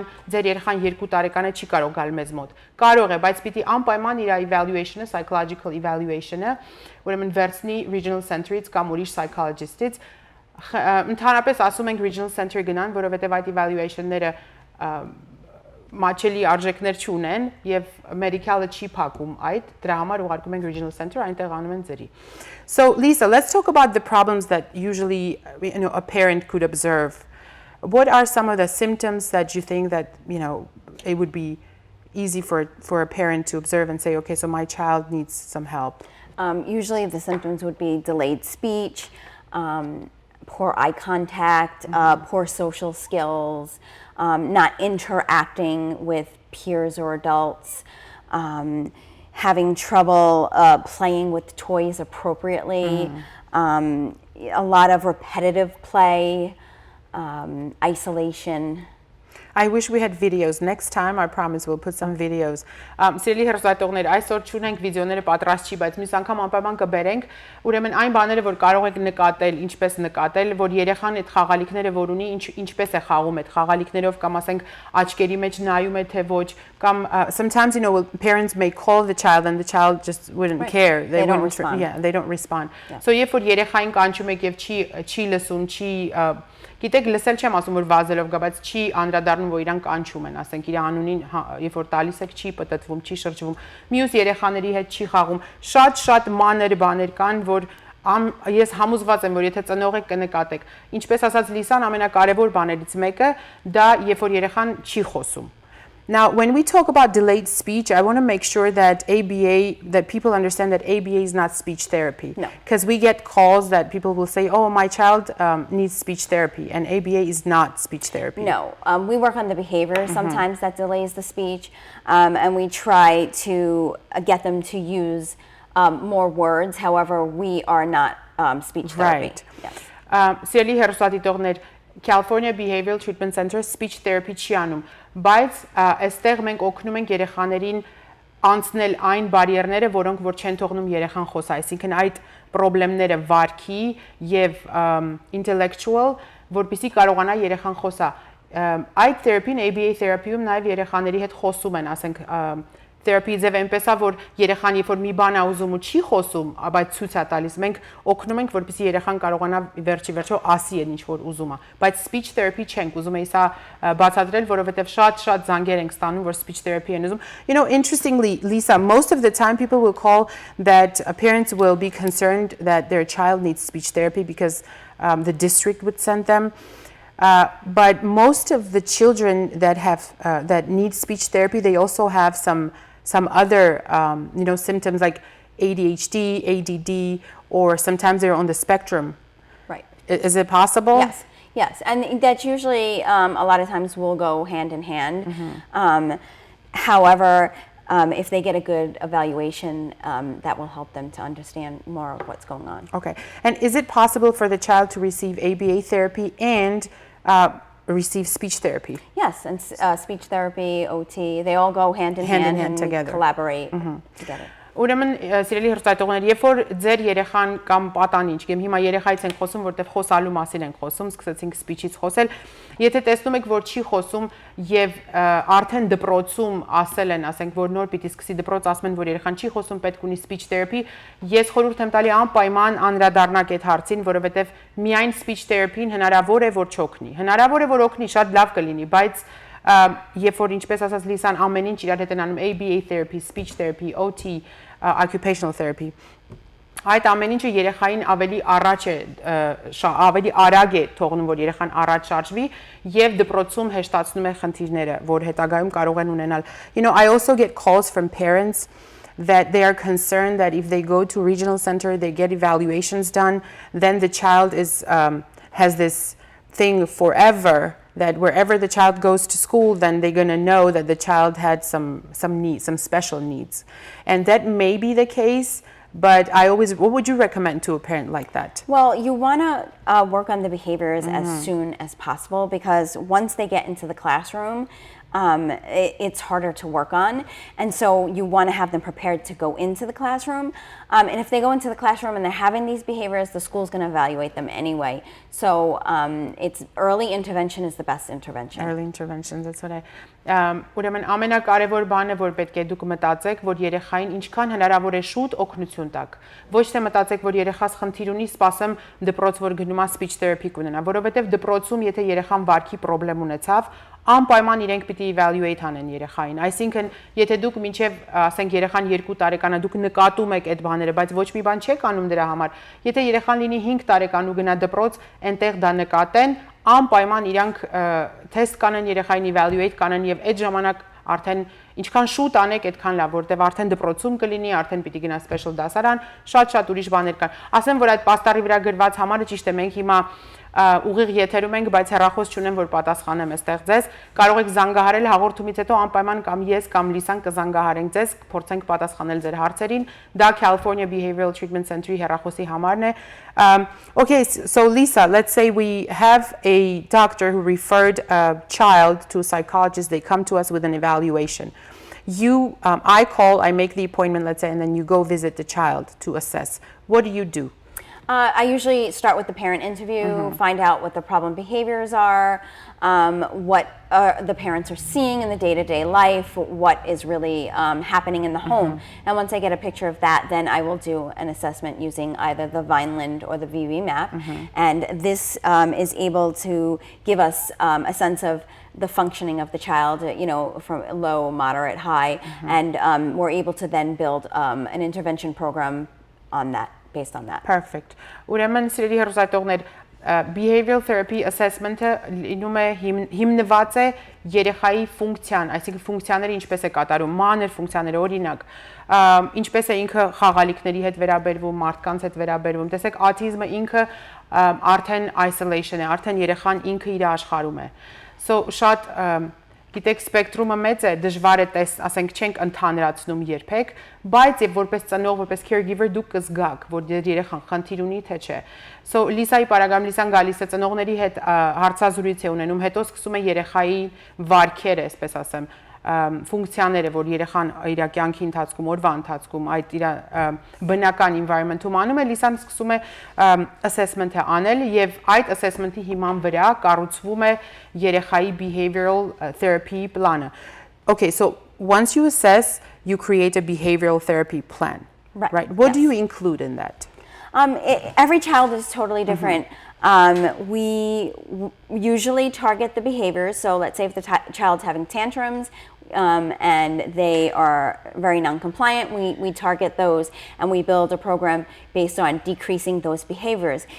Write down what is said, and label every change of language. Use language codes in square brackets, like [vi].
[hy] ձեր երեխան 2 տարեկան է, չի կարող գալ մեզ մոտ։ Կարող է, բայց պիտի անպայման իր evaluation-ը, psychological evaluation-ը, ուրեմն վերցնի regional center-ից կամ ուրիշ psychologist-ից։ Ընդհանրապես ասում ենք regional center գնան, որովհետև այդ evaluation-ները մաչելի արժեքներ չունեն եւ medical-ը չի փակում այդ, դրա համար ուղարկում ենք regional center, այնտեղ անում են ձերի։ [en] So Lisa, let's talk about the problems that usually a parent could observe. What are some of the symptoms that you think that it would be easy for a parent to observe and say, okay, so my child needs some help? Usually the symptoms would be delayed speech, poor eye contact, poor social skills, not interacting with peers or adults, having trouble playing with toys appropriately, a lot of repetitive play, isolation. I wish we had videos. Next time, I promise we'll put some videos. [hy] Սիրելի հեռուստատողներ, այսօր չունենք վիդեոները պատրաստ չի, բայց մյուս անգամ անպայման կբերենք, ուրեմն այն բաները, որ կարող եք նկատել, ինչպես նկատել, որ երեխան այդ խաղալիքները, որ ունի, ինչպես է խաղում այդ խաղալիքներով, կամ ասենք աչքերի մեջ նայում է թե ոչ, կամ [en] sometimes parents may call the child and the child just wouldn't care. They don't respond. Yeah, they don't respond. [hy] So երբ որ երեխային կանչում եք եւ չի լսում, չի Գիտեք, լսել չեմ ասում որ վազելով գա, բայց չի անդրադառնում որ իրան կանչում են, ասենք իր անունին, երբ որ տալիս եք չի պտտվում, չի շրջվում, մյուս երեխաների հետ չի խաղում։ Շատ մանր բաներ կան, որ ես համոզված եմ որ եթե ծնող եք կնկատեք։ Ինչպես ասաց Լիսան, ամենակարևոր բաներից մեկը դա երբ որ երեխան չի խոսում։ [en] Now, when we talk about delayed speech, I want to make sure that that people understand that ABA is not speech therapy. No. Because we get calls that people will say, oh, my child needs speech therapy, and ABA is not speech therapy. No, we work on the behavior sometimes that delays the speech, and we try to get them to use more words. However, we are not speech therapy. Right. Yes. [hy] Սիրելի հեռուստադիտողներ, California Behavioral Treatment Center speech therapy չի անում, բայց այստեղ մենք օգնում ենք երեխաներին անցնել այն բարիերները, որոնք որ չեն թողնում երեխան խոսա, այսինքն այդ խնդիրները վարքի եւ intellectual, որպեսզի կարողանա երեխան խոսա։ Այդ therapy-ն ABA therapy-ում նաեւ երեխաների հետ խոսում են, ասենք therapy ձև այնպես է որ երեխան երբ որ մի բան է ուզում ու չի խոսում, բայց ցույց է տալիս, մենք օգնում ենք որպեսզի երեխան կարողանա վերջո ասի այն ինչ որ ուզում է, բայց speech therapy չենք ուզում էի սա բացատրել, որովհետև շատ զանգեր ենք ստանում, որ speech therapy են ուզում։ [en] You know, interestingly, Lisa, most of the time people will call that parents will be concerned that their child needs speech therapy because the district would send them. But most of the children that have that need speech therapy, they also have some other symptoms like ADHD, ADD, or sometimes they're on the spectrum. Right. Is it possible? Yes, and that's usually a lot of times will go hand in hand. However, if they get a good evaluation, that will help them to understand more of what's going on. Okay. And is it possible for the child to receive ABA therapy and receive speech therapy? Yes, and speech therapy, OT, they all go hand in hand and together. Collaborate together. [hy] Ուրեմն սիրելի հեռուստադիտողներ, երբ որ ձեր երեխան կամ պատանիչ, կամ հիմա երեխայից ենք խոսում, որտեղ խոսալու մասին ենք խոսում, սկսեցինք speech-ից խոսել, եթե տեսնում եք, որ չի խոսում եւ արդեն դպրոցում ասել են, ասենք, որ նոր պիտի սկսի դպրոց, ասում են, որ երեխան չի խոսում, պետք ունի speech therapy, ես խորհուրդ եմ տալի անպայման անդրադառնաք այդ հարցին, որովհետեւ միայն speech therapy-ն հնարավոր է որ չօգնի։ Հնարավոր է որ օգնի, շատ լավ կլինի, բայց երբ որ ինչպես ասած Լիսան ամեն ինչ իրար հետ են անում ABA therapy, speech therapy, OT, occupational therapy, այդ ամեն ինչը երեխային ավելի առաջ է, ավելի արագ է թողնում, որ երեխան առաջ շարժվի եւ դպրոցում հեշտացնում է խնդիրները, որ հետագայում կարող են ունենալ. [en] You know, I also get calls from parents that they are concerned that if they go to regional center, they get evaluations done, then the child has this thing forever that wherever the child goes to school, then they're going to know that the child had some needs, some special needs. And that may be the case, but what would you recommend to a parent like that? Well, you want to work on the behaviors as soon as possible, because once they get into the classroom, it's harder to work on. And so you want to have them prepared to go into the classroom. And if they go into the classroom and they're having these behaviors, the school's going to evaluate them anyway. So it's early intervention is the best intervention. Early intervention, that's what I... [hy] Ուրեմն ամենակարևոր բանը որ պետք է դուք մտածեք, որ երեխային ինչքան հնարավոր է շուտ օգնություն տաք։ Ոչ թե մտածեք, որ երեխաս խնդիր ունի, սպասեմ դպրոց որ գնում է speech therapy կունենա, որովհետև դպրոցում եթե երեխան վարքի խնդրեմ ունեցավ, անպայման իրենք պիտի evaluate անեն երեխային։ Այսինքն, եթե դուք մինչև ասենք երեխան 2 տարեկան է, դուք նկատում եք այդ բաները, բայց ոչ մի բան չեք անում դրա համար։ Եթե երեխան լինի 5 տարեկան ու գնա դպրոց, այնտեղ դա նկատեն, անպայման իրանք թեստ կանեն երեխային evaluate կանեն եւ այդ ժամանակ արդեն ինչքան շուտ անեք, այդքան լավ, որտեվ արդեն դպրոցում կլինի, արդեն պիտի գնա special դասարան, շատ ուրիշ բաներ կան։ Ասեմ, որ այդ պաստառի վրա գրված համարը ճիշտ է, մենք հիմա ուղիղ եթերում ենք, բայց հեռախոս չունեմ, որ պատասխանեմ այստեղ ձեզ։ Կարող եք զանգահարել հաղորդումից հետո անպայման կամ ես կամ Լիսան կզանգահարենք ձեզ, փորձենք պատասխանել ձեր հարցերին։ Դա California Behavioral Treatment Center-ի հեռախոսի համարն է։ [en] Okay, so Lisa, let's say we have a doctor who referred a child to a psychologist. They come to us with an evaluation. I call, I make the appointment, let's say, and then you go visit the child to assess. What do you do? I usually start with the parent interview, find out what the problem behaviors are, what the parents are seeing in the day-to-day life, what is really happening in the home. And once I get a picture of that, then I will do an assessment using either the Vineland or the VV map. And this is able to give us a sense of the functioning of the child, from low, moderate, high, and we're able to then build an intervention program on that, based on that. Perfect. [hy] Ուրեմն սիրելի հեռուստատողներ, behavioral therapy assessment-ը լինում է հիմնված է երեխայի ֆունկցիան, այսինքն ֆունկցիաները ինչպես է կատարում, մանր ֆունկցիաները, օրինակ, ինչպես է ինքը խաղալիքների հետ վերաբերվում, մարդկանց հետ վերաբերվում։ Տեսեք, autism-ը ինքը արդեն isolation է, արդեն երեխան ինքը իր աշխարհում է։ So շատ գիտեք սպեկտրումը մեծ է, դժվար է ասենք չենք ընդհանրացնում երբեք, բայց եւ որպես ծնող, որպես caregiver դուք կզգաք, որ երեխան խնդիր ունի թե չէ։ So Լիսայի պարագայում Լիսան գալիս է ծնողների հետ հարցազրույց է ունենում, հետո սկսում է երեխայի վարքերը, այսպես ասեմ, ֆունկցիաները, որ երեխան իր կյանքի ընթացքում, օրվա ընթացքում այդ իր բնական environment-ում անում է, Լիսան սկսում է assessment-ը անել եւ այդ assessment-ի հիման վրա կառուցվում է երեխայի behavioral therapy plանը. [en] Okay, so once you assess, you create a behavioral therapy plan. Right? What do you include in that? Every child is totally different. We usually target the behaviors. So let's say if the child's having tantrums and they are very non-compliant, we target those and we build a program based on decreasing those behaviors.